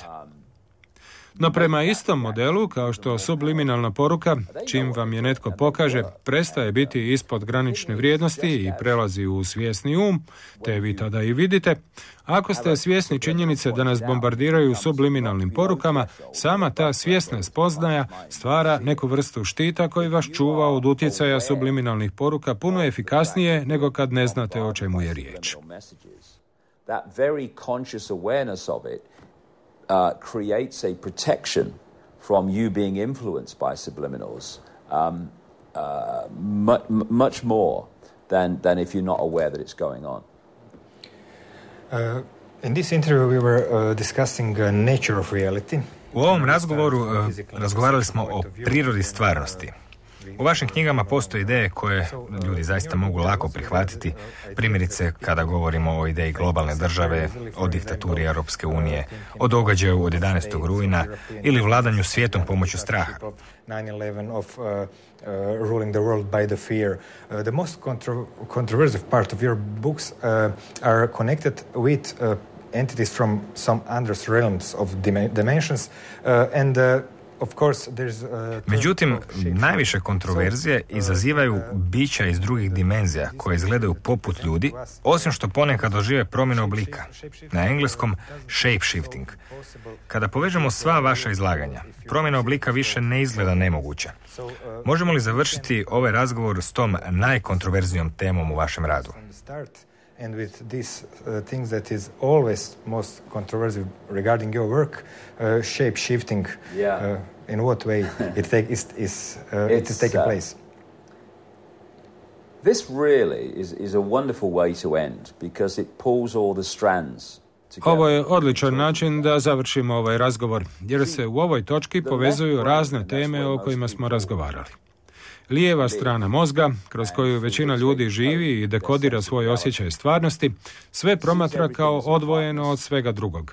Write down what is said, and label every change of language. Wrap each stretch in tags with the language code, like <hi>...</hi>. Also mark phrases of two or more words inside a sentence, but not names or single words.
<hr>No prema istom modelu, kao što subliminalna poruka, čim vam je netko pokaže, prestaje biti ispod granične vrijednosti i prelazi u svjesni um, te vi tada i vidite, ako ste svjesni činjenice da nas bombardiraju subliminalnim porukama, sama ta svjesna spoznaja stvara neku vrstu štita koji vas čuva od utjecaja subliminalnih poruka puno efikasnije nego kad ne znate o čemu je riječ.</hr> <en>Creates a protection from you being influenced by subliminals much more than if you're not aware that it's going on. In this interview we were discussing nature of reality.</en> <hr>U ovom razgovoru razgovarali smo o prirodi stvarnosti. U vašim knjigama postoje ideje koje ljudi zaista mogu lako prihvatiti, primjerice kada govorimo o ideji globalne države, o diktaturi Europske unije, o događaju od 11. rujna ili vladanju svijetom pomoću straha.</hr> <en>9/11 of ruling the world by the fear. The most controversial part of your books are connected with entities from some other realms of dimensions and</en> <hr>Međutim, najviše kontroverzije izazivaju bića iz drugih dimenzija koje izgledaju poput ljudi, osim što ponekad dožive promjenu oblika. Na engleskom shape-shifting. Kada povežemo sva vaša izlaganja, promjena oblika više ne izgleda nemoguća. Možemo li završiti ovaj razgovor s tom najkontroverznijom temom u vašem radu?</hr> <en>And with these things that is always most controversial regarding your work, shape-shifting, in what way it is taking place? This really is a wonderful way to end because it pulls all the strands.</en> <hr>Ovo je odličan način da završimo ovaj razgovor, jer se u ovoj točki povezuju razne teme o kojima smo razgovarali. Lijeva strana mozga, kroz koju većina ljudi živi i dekodira svoj osjećaj stvarnosti, sve promatra kao odvojeno od svega drugog.</hr>